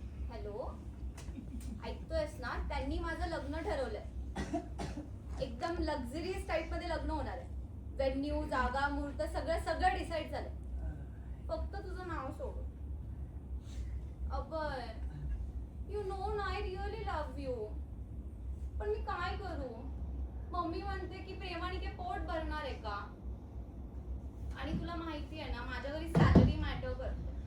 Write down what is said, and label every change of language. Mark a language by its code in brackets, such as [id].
[mr] Hello ऐकतोयस ना? त्यांनी माझं लग्न ठरवलंय. एकदम लक्झरियस टाईप मध्ये लग्न होणार आहे. वेन्यू, जागा, मुहूर्त सगळं डिसाईड झालंय. फक्त तुझं नाव सोडून. [en] Abhay you know ना I really love you. [mr] पण मी काय करू? मम्मी म्हणते की प्रेमाने काय पोट भरणार आहे का? आणि तुला माहिती आहे ना माझ्या घरी सॅलरी मॅटर करते.